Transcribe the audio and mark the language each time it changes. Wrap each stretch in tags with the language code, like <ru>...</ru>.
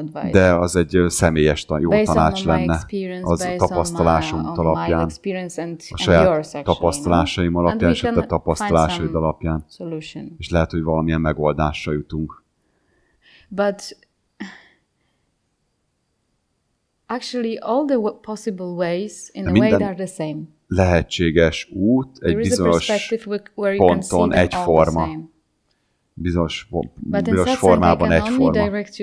<hu>De az egy személyes jó tanács lenne, az a tapasztalásom alapján, a saját tapasztalásaim alapján, és a te tapasztalásaid alapján. És lehet, hogy valamilyen megoldásra jutunk.</hu> <en>But actually all the possible ways in a way are the same.</en> <hu>Lehetséges út egy bizonyos ponton egyforma. Bizonyos formában egyforma.</hu>